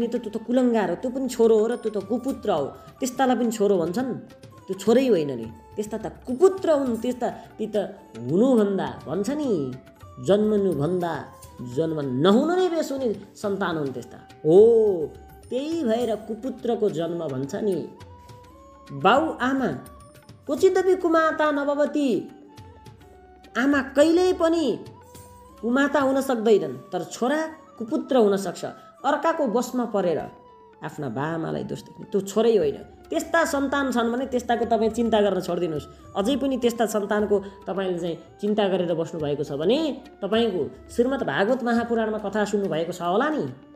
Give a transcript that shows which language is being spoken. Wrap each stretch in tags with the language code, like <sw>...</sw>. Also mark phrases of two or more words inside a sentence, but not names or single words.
<ne>त त्यो त कुलङ्गार हो, त्यो पनि छोरो हो र त्यो त कुपुत्र हो। त्यस्तालाई पनि छोरो भन्छन्, त्यो छोरै होइन नि, त्यस्ता त कुपुत्र हुन्। त्यस्ता ती त हुनुभन्दा भन्छ नि, जन्मनुभन्दा जन्म नहुनु नै बेस हुने सन्तान हुन् त्यस्ता। हो, त्यही भएर कुपुत्रको जन्म भन्छ नि। बाउ आमा</ne> <sa>क्वचिदपि कुमाता नभवती,</sa> <ne>आमा कहिल्यै पनि कुमाता हुन सक्दैनन्, तर छोरा कुपुत्र हुन सक्छ। अर्काको वशमा परेर आफ्ना बाआमालाई दोष देख्ने त्यो छोरै होइन। त्यस्ता सन्तान छन् भने त्यस्ताको तपाईँ चिन्ता गर्न छोडिदिनुहोस्। अझै पनि त्यस्ता सन्तानको तपाईँले चाहिँ चिन्ता गरेर बस्नुभएको छ भने तपाईँको श्रीमद् भागवत महापुराणमा कथा सुन्नुभएको छ होला नि।</ne>